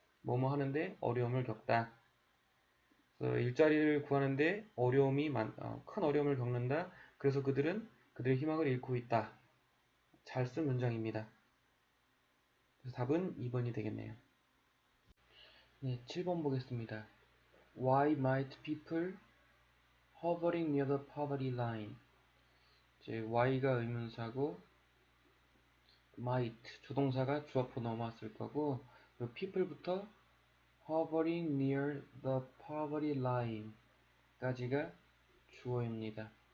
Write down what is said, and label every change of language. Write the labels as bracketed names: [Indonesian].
[Korean] 뭐뭐 하는데 어려움을 겪다. 일자리를 구하는데 큰 어려움을 겪는다. 그래서 그들은 그들의 희망을 잃고 있다. 잘 쓴 문장입니다. 그래서 답은 2번이 되겠네요. 네, 7번 보겠습니다. [English] Why might people hovering near the poverty line? [Korean] 이제 why가 의문사고 might 조동사가 주 앞으로 넘어왔을 거고 people부터 [English] hovering near the poverty line [Korean] 까지가 주어입니다.